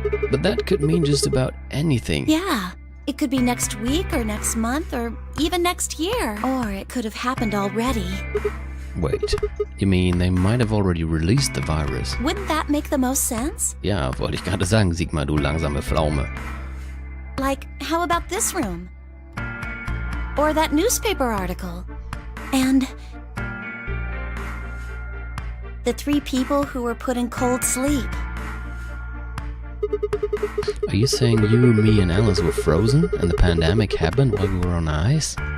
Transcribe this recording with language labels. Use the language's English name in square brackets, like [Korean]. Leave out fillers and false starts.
[English] But that could mean just about anything. Yeah. It could be next week or next month or even next year. Or it could have happened already. Wait, you mean they might have already released the virus? Wouldn't that make the most sense? [German] Ja, wollte ich gerade sagen, Sigmar, du langsame Pflaume. [English] Like, how about this room? Or that newspaper article? And the 3 people who were put in cold sleep. Are you saying you, me, and Alice were frozen and the pandemic happened while we were on ice?